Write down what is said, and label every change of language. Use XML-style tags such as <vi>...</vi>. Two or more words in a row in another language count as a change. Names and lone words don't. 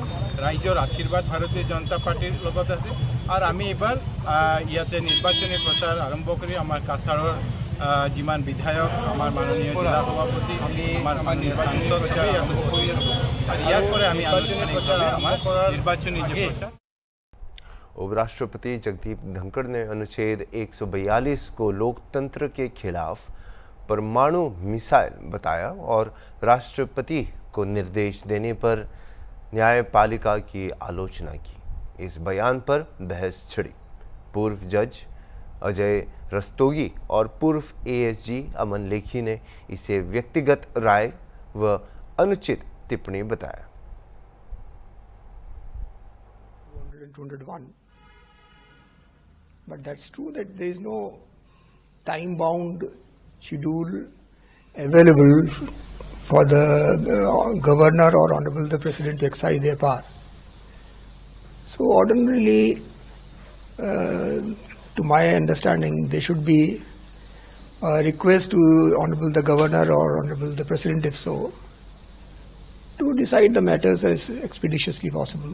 <as>ৰাইজৰ আশীৰ্বাদ ভাৰতীয় জনতা পাৰ্টিৰ লগত আছে। আৰু আমি এইবাৰ ইয়াতে নিৰ্বাচনী প্ৰচাৰ আৰম্ভ কৰি আমাৰ কাছাৰৰ যিমান বিধায়ক, আমাৰ মাননীয় জিলা সভাপতি, আমাৰ মাননীয় সাংসদ আৰম্ভ কৰি আছোঁ। আৰু ইয়াৰ পৰা আমি আনুষ্ঠানিক প্ৰচাৰ আমাৰ নিৰ্বাচনী প্ৰচাৰ।</as> <hi>उपराष्ट्रपति जगदीप धनखड़ ने अनुच्छेद 142 को लोकतंत्र के खिलाफ परमाणु मिसाइल बताया और राष्ट्रपति को निर्देश देने पर न्यायपालिका की आलोचना की। इस बयान पर बहस छिड़ी। पूर्व जज अजय रस्तोगी और पूर्व एएसजी अमन लेखी ने इसे व्यक्तिगत राय व अनुचित टिप्पणी बताया। 201.</hi> <en>But that's true that there is no time-bound schedule available for the governor or honorable the president to exercise their power. So ordinarily, to my understanding, there should be a request to honorable the governor or honorable the president, if so, to decide the matters as expeditiously possible.</en>